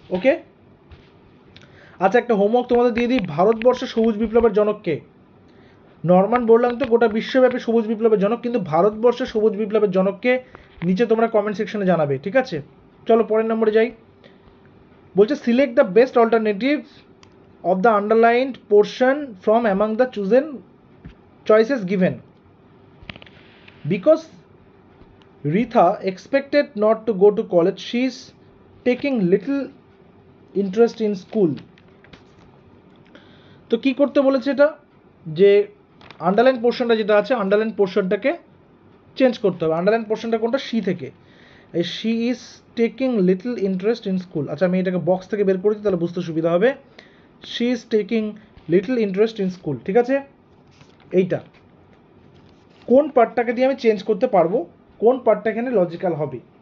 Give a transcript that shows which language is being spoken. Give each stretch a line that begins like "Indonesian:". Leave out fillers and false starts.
Bangla: ওকে, আচ্ছা একটা হোমওয়ার্ক তোমাদের দিয়ে দিই, ভারতবর্ষে সবুজ বিপ্লবের জনক কে? নরম্যান বোরল্যাং তো গোটা বিশ্বব্যাপী সবুজ বিপ্লবের জনক, কিন্তু ভারতবর্ষে সবুজ বিপ্লবের জনককে নিচে তোমরা কমেন্ট সেকশনে জানাবে। ঠিক আছে, চলো পরের নম্বরে যাই।
English: বলছে select the best alternative of the underlined portion from among the chosen choices given. Because Ritha expected not to go to college, she is taking little interest in school.
Bangla: তো কি করতে বলেছে এটা, যে আন্ডারলাইন পোর্শনটা যেটা আছে, আন্ডারলাইন পোর্শনটাকে চেঞ্জ করতে হবে। আন্ডারলাইন পোর্শনটা কোনটা? শি থেকে। এই
English: She is taking little interest in school.
Bangla: আচ্ছা আমি এটাকে বক্স থেকে বের করেছি, তাহলে বুঝতে সুবিধা হবে।
English: She is taking little interest in school.
Bangla: ঠিক আছে, এইটা কোন পার্টটাকে দিয়ে আমি চেঞ্জ করতে পারবো, কোন পার্টটা এখানে লজিক্যাল হবে?